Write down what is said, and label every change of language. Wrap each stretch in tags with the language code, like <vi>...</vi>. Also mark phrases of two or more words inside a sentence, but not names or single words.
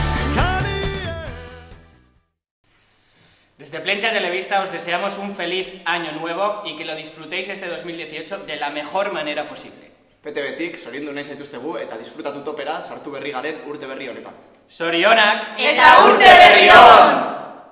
<es>Desde Plencha Televista os deseamos un feliz año nuevo y que lo disfrutéis este 2018 de la mejor manera posible.</es> <eu>PTBtik, zoriondu nahi zaituztegu eta disfrutatu topera sartu berri garen urte berri honetan. Zorionak eta urte berri on!</eu>